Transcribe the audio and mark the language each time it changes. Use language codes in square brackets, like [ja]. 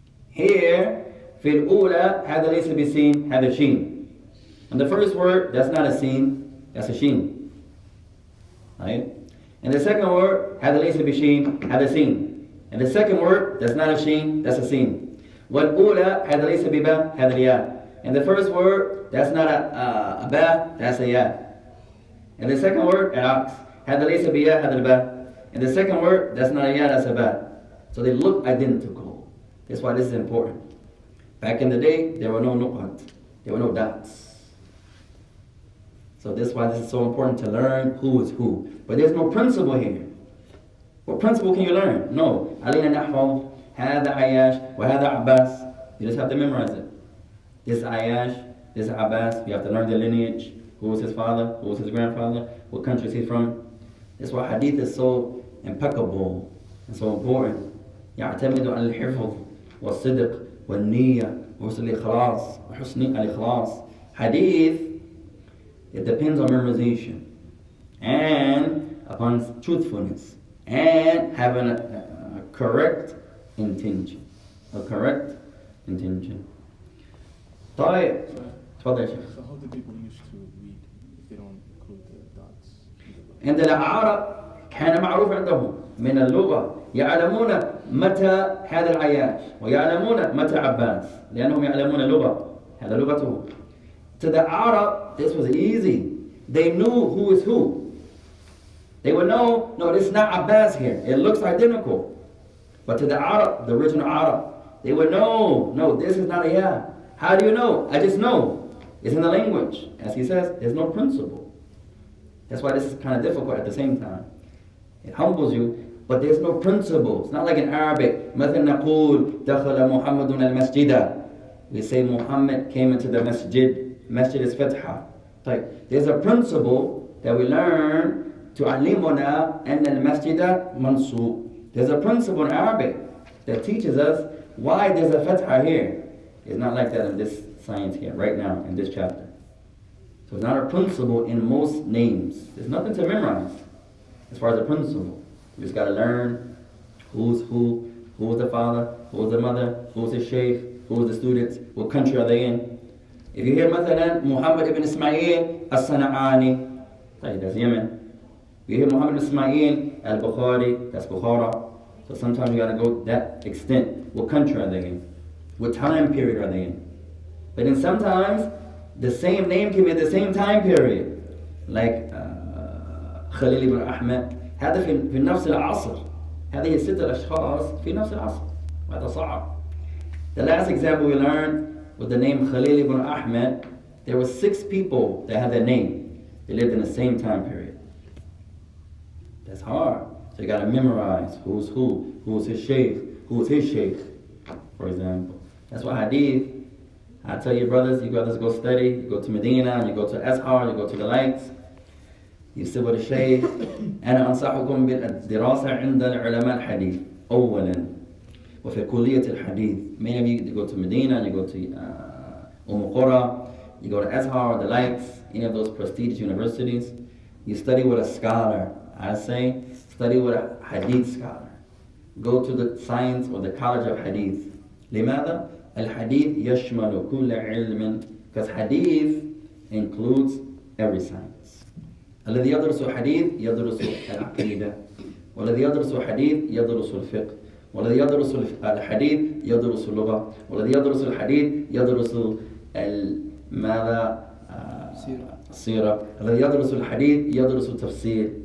[ar] Here, في الأولى هذا ليس بسين, هذا شين. [en] And the first word, that's not a sin, that's a sheen. Right? And the second word, [ar] هذا ليس بشين, هذا سين. [en] And the second word, that's not a sheen, that's a sin. [ar] والأولى هذا ليس ببا, هذا الياء. [en] And the first word, that's not a ba, that's a ya. And the second word, al-aqs. [ar] هذا ليس بيا, هذا البا. [en] And the second word, that's not a ya, that's a ba. So they look identical. That's why this is important. Back in the day, there were no nuqat. There were no dots. So that's why this is so important to learn who is who. But there's no principle here. What principle can you learn? No. [ar] علينا نحفظ هذا عياش وهذا عباس. [en] You just have to memorize it. This is Ayash, this is Abbas. You have to learn the lineage. Who was his father? Who was his grandfather? What country is he from? That's why Hadith is so impeccable and so important. يعتمد على الحفظ والصدق والنية وحسن الإخلاص وحسن الإخلاص. Hadith, it depends on memorization and upon truthfulness and having a correct intention. A correct intention. [ar] طيب تفضل يا شيخ. [en] So how do people used to read if they don't include the dots? [ar] عند العرب كان معروف عندهم من اللغة يعلمون متى هذا العياش ويعلمون متى عباس لأنهم يعلمون اللغة. هذا لغته. [en] To the Arab, this was easy. They knew who is who. They would know, no, this is not Abbas here. It looks identical. But to the Arab, the original Arab, they would know, no, this is not a ya. How do you know? I just know. It's in the language. As he says, there's no principle. That's why this is kind of difficult at the same time. It humbles you, but there's no principle. It's not like in Arabic. مثلا نقول دخل محمد المسجد. We say Muhammad came into the masjid. Masjid is fatha. There's a principle that we learn [ar] تعلمنا أن المسجد منصوب. [en] There's a principle in Arabic that teaches us why there's a fatha here. It's not like that in this science here, right now, in this chapter. So it's not a principle in most names. There's nothing to memorize as far as a principle. You just got to learn who's who's the father, who's the mother, who's the sheikh, who's the students, what country are they in. If you hear مثلا Muhammad ibn Ismail al-Sana'ani, that's Yemen. If you hear Muhammad ibn Ismail al-Bukhari, that's Bukhara. So sometimes you got to go that extent. What country are they in? What time period are they in? But then sometimes the same name can be at the same time period. [ar] Like Khalil ibn Ahmed. هذا في نفس العصر. هذه الستة الأشخاص في نفس العصر. وهذا صعب. [en] The last example we learned with the name Khalil ibn Ahmed, there were 6 people that had that name. They lived in the same time period. That's hard. So you got to memorize who's his sheikh, who's his sheikh, for example. That's why Hadith, I tell you brothers, you guys go study, you go to Medina, you go to Azhar, you go to the lights, you sit with a sheikh. [ar] أنا أنصحكم بالدراسة عند العلماء الحديث أولا وفي كلية الحديث. [en] Many of you go to Medina, you go to Qura, you go to Azhar, the lights, any of those prestigious universities. You study with a scholar. I say, study with a hadith scholar. Go to the science or the college of hadith. [ar] لماذا؟ الحديث يشمل كل علم. [en] Because hadith includes every science. [ar] الذي يدرس حديث يدرس العقيدة. والذي يدرس حديث يدرس الفقه. والذي يدرس الحديث يدرس اللغة. والذي يدرس الحديث يدرس ماذا؟ السيرة. الذي يدرس الحديث يدرس تفسير